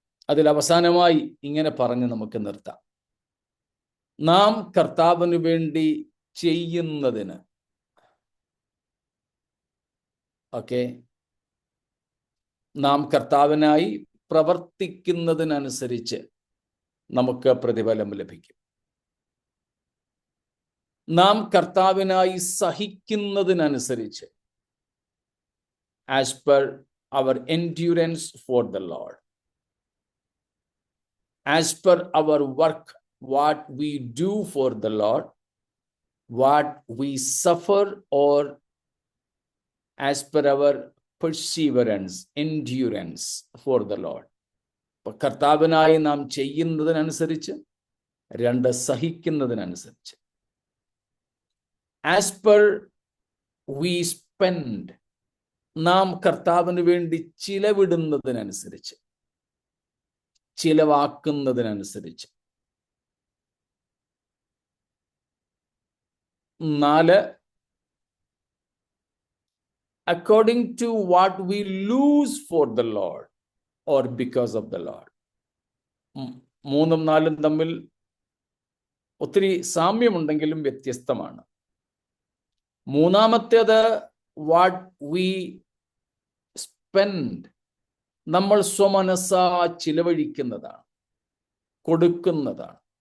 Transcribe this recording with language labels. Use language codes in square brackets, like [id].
[ml] അതിൽ അവസാനമായി ഇങ്ങനെ പറഞ്ഞ് നമുക്ക് നിർത്താം. നാം കർത്താവിന് വേണ്ടി ചെയ്യുന്നതിന്, നാം കർത്താവിനായി പ്രവർത്തിക്കുന്നതിനനുസരിച്ച് നമുക്ക് പ്രതിഫലം ലഭിക്കും. നാം കർത്താവിനായി സഹിക്കുന്നതിനനുസരിച്ച്, [en] as per our endurance for the Lord, as per our work, what we do for the Lord, what we suffer, or as per our perseverance, endurance for the Lord. [ml] കർത്താവിനായി നാം ചെയ്യുന്നതിനനുസരിച്ച്, 2 സഹിക്കുന്നതിനനുസരിച്ച്, [en] as per we spend, [ml] നാം കർത്താവിന് വേണ്ടി ചിലവിടുന്നതിനനുസരിച്ച്, ചിലവാക്കുന്നതിനനുസരിച്ച്. [en] 4, according to what we lose for the Lord or because of the Lord. [ml] 3ഉം 4ഉം തമ്മിൽ ഒത്തിരി സാമ്യമുണ്ടെങ്കിലും വ്യത്യസ്തമാണ്. മൂന്നാമത്തേത് [en] what we spend, [ml] നമ്മൾ സ്വമനസാ ചിലവഴിക്കുന്നതാണ്, കൊടുക്കുന്നതാണ്.